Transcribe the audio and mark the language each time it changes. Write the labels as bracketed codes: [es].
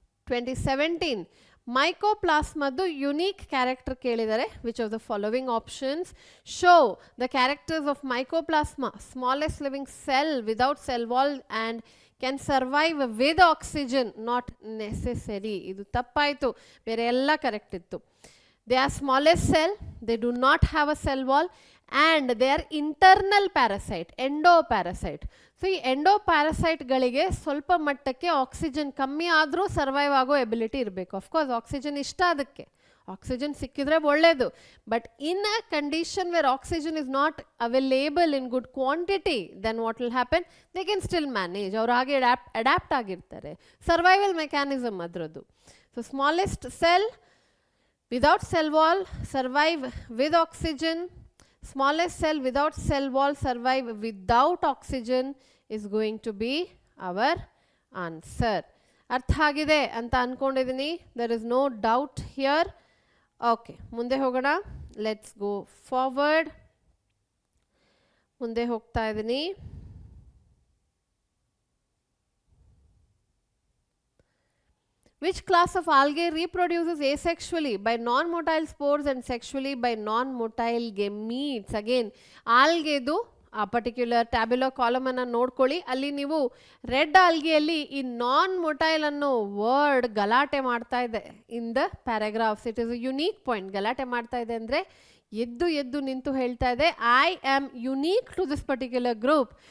[kn] 2017 ಮೈಕೋಪ್ಲಾಸ್ಮದ್ದು unique character ಕೇಳಿದ್ದಾರೆ. [en] Which of the following options show the characters of mycoplasma, smallest living cell without cell wall and can survive with oxygen, not necessary. [kn] ಇದು ತಪ್ಪಾಯಿತು, ಬೇರೆ ಎಲ್ಲ correct ಇತ್ತು. [en] They are smallest cell, they do not have a cell wall, and they are internal parasite, endoparasite. [kn] So ಈ ಎಂಡೋಪ್ಯಾರಸೈಟ್ಗಳಿಗೆ ಸ್ವಲ್ಪ ಮಟ್ಟಕ್ಕೆ oxygen ಕಮ್ಮಿ ಆದರೂ ಸರ್ವೈವ್ ಆಗೋ ಎಬಿಲಿಟಿ ಇರಬೇಕು. ಅಫ್ಕೋರ್ಸ್ ಆಕ್ಸಿಜನ್ ಇಷ್ಟ ಅದಕ್ಕೆ, ಆಕ್ಸಿಜನ್ ಸಿಕ್ಕಿದ್ರೆ ಒಳ್ಳೇದು, [en] but in a condition where oxygen is not available in good quantity, then what will happen, they can still manage, [kn] ಅವ್ರು ಹಾಗೆ ಅಡ್ಯಾಪ್ಟ್ ಆಗಿರ್ತಾರೆ. ಸರ್ವೈವಲ್ ಮೆಕ್ಯಾನಿಸಮ್ ಅದರದ್ದು. [en] So smallest cell without cell wall survive with oxygen, smallest cell without cell wall survive without oxygen is going to be our answer. [kn] ಅರ್ಥ ಆಗಿದೆ ಅಂತ ಅನ್ಕೊಂಡಿದ್ದೀನಿ. [en] there is no doubt here. [kn] Okay, ಮುಂದೆ ಹೋಗೋಣ. [en] Let's go forward. [kn] ಮುಂದೆ ಹೋಗ್ತಾ ಇದ್ದೀನಿ. [en] Which class of algae reproduces asexually by non-motile spores and sexually by non-motile gametes? [kn] Again, algaeದು ಆ ಪರ್ಟಿಕ್ಯುಲರ್ ಟ್ಯಾಬ್ಯುಲರ್ ಕಾಲಮ್ ಅನ್ನು ನೋಡ್ಕೊಳ್ಳಿ. ಅಲ್ಲಿ ನೀವು ರೆಡ್ ಆಲ್ಗೆಯಲ್ಲಿ ಈ ನಾನ್ ಮೊಟೈಲ್ ಅನ್ನೋ ವರ್ಡ್ ಗಲಾಟೆ ಮಾಡ್ತಾ ಇದೆ [en] In the paragraphs. It is a unique point. [kn] ಗಲಾಟೆ ಮಾಡ್ತಾ ಇದೆ ಅಂದರೆ ಎದ್ದು ನಿಂತು ಹೇಳ್ತಾ ಇದೆ [en] I am unique to this particular group.